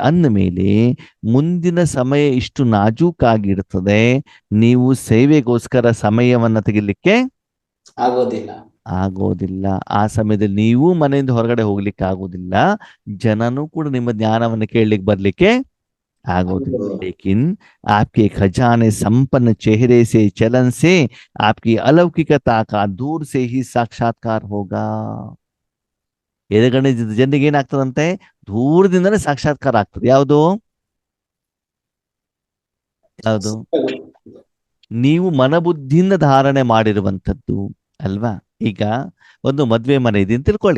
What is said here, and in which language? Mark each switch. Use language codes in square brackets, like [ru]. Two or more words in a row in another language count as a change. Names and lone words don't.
[kn] ಅಂದ ಮೇಲೆ ಮುಂದಿನ ಸಮಯ ಇಷ್ಟು ನಾಜೂಕಾಗಿರ್ತದೆ, ನೀವು ಸೇವೆಗೋಸ್ಕರ ಸಮಯವನ್ನ ತೆಗಿಲಿಕ್ಕೆ ಆಗೋದಿಲ್ಲ. ಆಗೋದಿಲ್ಲ. ಆ ಸಮಯದಲ್ಲಿ ನೀವು ಮನೆಯಿಂದ ಹೊರಗಡೆ ಹೋಗ್ಲಿಕ್ಕೆ ಆಗೋದಿಲ್ಲ, ಜನನೂ ಕೂಡ ನಿಮ್ಮ ಜ್ಞಾನವನ್ನು ಕೇಳಲಿಕ್ಕೆ ಬರ್ಲಿಕ್ಕೆ आगोदिल्ला। [hi] लेकिन आपके खजाने संपन्न चेहरे से चलन से आपकी अलौकिकता का दूर से ही साक्षात्कार होगा। [kn] ಎದುರುಗಡೆ ಜನರಿಗೆ ಏನಾಗ್ತದಂತೆ? ದೂರದಿಂದನೇ ಸಾಕ್ಷಾತ್ಕಾರ ಆಗ್ತದೆ. ಯಾವುದು ಯಾವುದು? ನೀವು ಮನಬುದ್ಧಿಯಿಂದ ಧಾರಣೆ ಮಾಡಿರುವಂಥದ್ದು ಅಲ್ವಾ? ಈಗ ಒಂದು ಮದ್ವೆ ಮನೆ ಇದೆ ಅಂತ ತಿಳ್ಕೊಳ್ಳಿ.